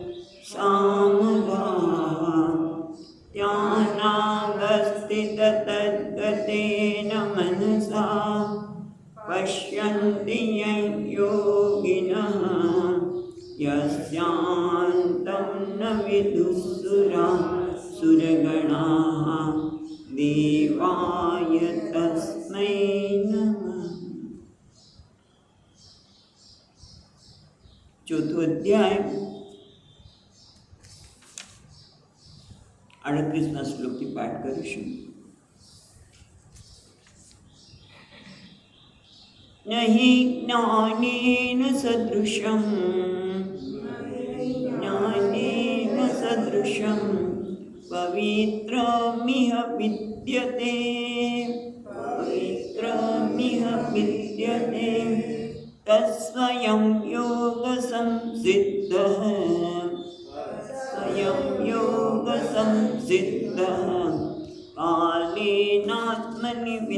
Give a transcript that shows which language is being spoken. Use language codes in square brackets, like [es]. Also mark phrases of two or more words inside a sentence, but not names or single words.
[sa] सामगाः ध्यानावस्थिततद्गतेन मनसा पश्यन्ति यं योगिनः यस्यान्तं न विदुःसुरगणाः देवाय तस्मै नमः। [gu] ચોથો અધ્યાય 38 શ્લોકથી પાઠ કરીશું। [sa] नहि ज्ञानेन सदृशं पवित्रमिह विद्यते तत्स्वयं योगसंसिद्धः कालेनात्मनि